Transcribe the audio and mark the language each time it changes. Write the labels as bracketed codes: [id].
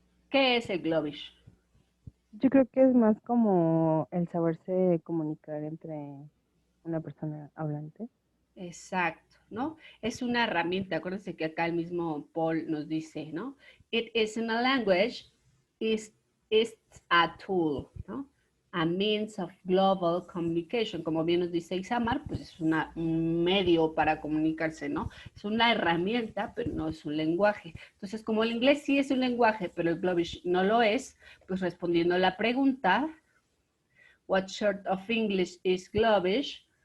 [es] ¿Qué es el Globish? Yo creo que es más como el saberse comunicar entre una persona hablante. Exacto, ¿no? Es una herramienta. Acuérdense que acá el mismo Paul nos dice, ¿no? [en] It isn't a language, it's a tool, [es] ¿no? [en] A means of global communication. [es] Como bien nos dice Isamar, pues es un medio para comunicarse, ¿no? Es una herramienta, pero no es un lenguaje. Entonces, como el inglés sí es un lenguaje, pero el Globish no lo es, pues respondiendo a la pregunta, [en] what sort of English is Globish?